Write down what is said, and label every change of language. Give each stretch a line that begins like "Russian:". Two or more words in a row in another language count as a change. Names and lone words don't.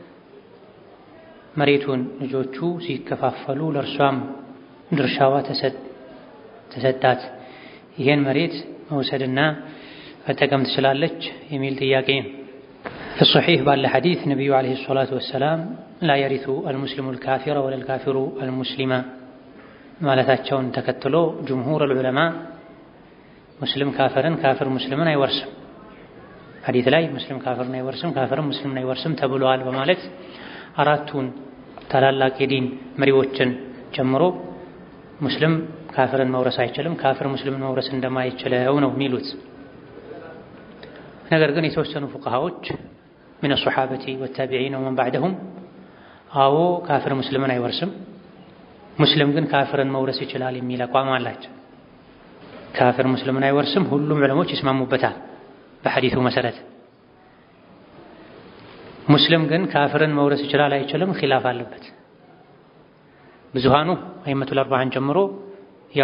Amharic: መሬቱን ልጆቹ ሲከፋፈሉ ለእርሷም ድርሻዋ ተሰጣት። ይሄን መሬት መውሰድና መጠቀም ትችላለች የሚል ጥያቄ ነው። الصحيح ባለ ሐዲስ ነብዩ
Arabic: عليه الصلاة والسلام لا يرث المسلم الكافر ولا الكافر المسلم
Amharic: ማለታቸውን ተከትሎ
Arabic: جمهور العلماء
Amharic: ሙስሊም ካፍርን ካፍር ሙስሊምን አይወርስም፣ ሐዲስ ላይ ሙስሊም ካፍርን አይወርስም ካፍርም ሙስሊምን አይወርስም ተብሏል በማለት አራቱን ታላላቅ የዲን መሪዎችን ጨምሮ ሙስሊም ካፍርን መውረስ አይችልም፣ ካፍር ሙስሊምን መውረስ እንደማይችለው ነው የሚሉት። ነገር ግን የተወሰኑ ፉቃሃዎች
Arabic: من الصحابة والتابعين ومن بعدهم
Amharic: አዎ ካፍር ሙስሊምን አይወርስም፣ ሙስሊም ግን ካፍርን መውረስ ይችላል የሚል አቋም አላቸው። ካፍር ሙስሊምን አይወርስም ሁሉም ዑለሞች ይስማሙበታል በሐዲሱ መሰረት። ሙስሊም ግን ካፍርን መውረስ ይችላል አይችልም ኺላፍ አለበት። ብዙሃኑ
Arabic: الأئمة الأربعة
Amharic: ጨምሮ ያው